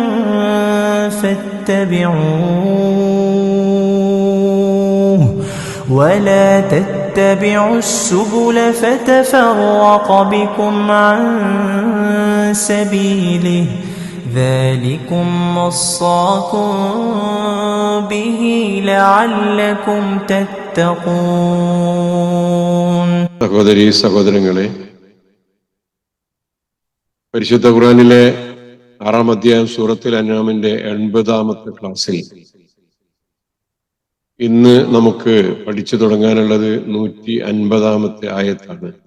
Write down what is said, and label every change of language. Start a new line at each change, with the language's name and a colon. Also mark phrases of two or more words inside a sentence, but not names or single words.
Arabic: فاتبعوه ولا تتبعوا السبل فتفرق بكم عن سبيله ذلكم وصاكم به لعلكم تتقون.
Malayalam: സഹോദരീ സഹോദരങ്ങളെ, പരിശുദ്ധ ഖുർആനിലെ 6-ാം അധ്യായം സൂറത്തുൽ അൻആമിന്റെ 80-ാമത്തെ ക്ലാസ്സിൽ ഇന്ന് നമുക്ക് പഠിച്ചു തുടങ്ങാനുള്ളത് 150-ാമത്തെ ആയത്താണ്.